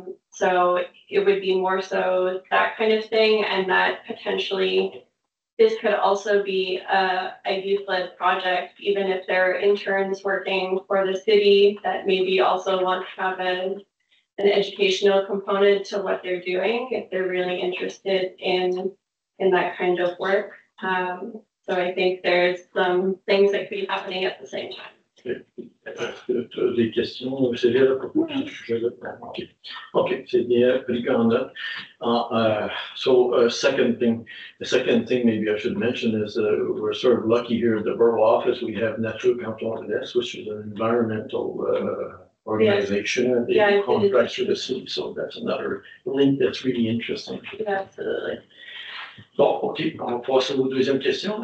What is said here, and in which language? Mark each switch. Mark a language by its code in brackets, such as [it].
[en] So it would be more so that kind of thing, and that potentially this could also be a youth-led project, even if there are interns working for the city that maybe also want to have an educational component to what they're doing, if they're really interested in in that kind of work. So I think there's some things that could be happening at the same time. [fr] Des questions sévères à propos de ce sujet-là? Okay, c'est bien pris en note. [en] The second thing maybe I should mention is we're sort of lucky here at the borough office. We have Nature Cantonales, which is an environmental organization, and they contract for the city. So that's another link that's really interesting. Yeah, absolutely. [fr] Bon, OK, on va passer aux deuxième question.